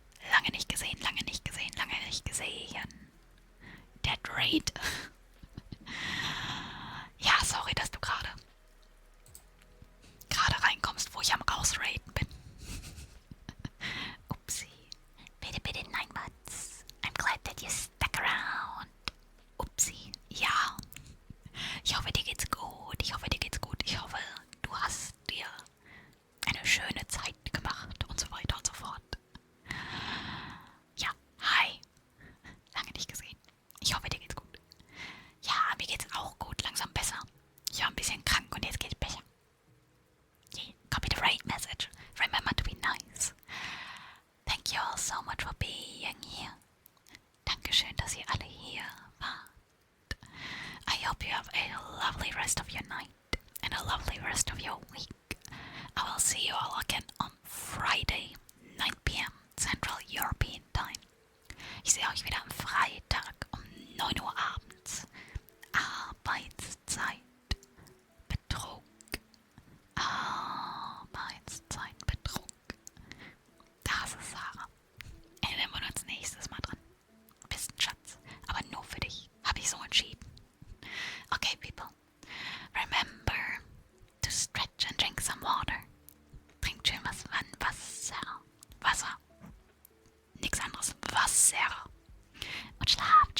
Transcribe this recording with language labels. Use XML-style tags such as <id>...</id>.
<de>Lange nicht gesehen, lange nicht gesehen, lange nicht gesehen. Dead Rate. Ja, sorry, dass du gerade reinkommst, wo ich am Rausraten bin. Upsi. Bitte, bitte, nein, Mats.</de> <en>I'm glad that you stuck around.</en> <de>Upsi. Ja. Ich hoffe, dir geht's gut. Ich hoffe, dir geht's gut. Ich hoffe, du hast dir eine schöne Zeit gemacht und so weiter und so fort. Ja, hi. Lange nicht gesehen. Ich hoffe, dir geht's gut. Ja, mir geht's auch gut. Langsam besser. Ich war ein bisschen krank und jetzt geht's besser.</de> <en>Copy the right message. Remember to be nice. Thank you all so much for being here. Dankeschön, dass ihr alle hier wart. I hope you have a lovely rest of your night and a lovely rest of your week. I will see you all again on Friday, 9 p.m. Central European Time.</en> <de>Ich sehe euch wieder am Freitag um 9 Uhr abends. Arbeitszeit. Betrug. Arbeitszeit. Betrug. Das ist Sarah. Erinnern wir uns nächstes Mal dran. Bist ein Schatz. Aber nur für dich. Habe ich so entschieden.</de> <en>Okay, people. Remember to stretch and drink some water.</en> <de>Trinkt schön Wasser. Wasser. Nix anderes. Wasser. Und schlaf.</de>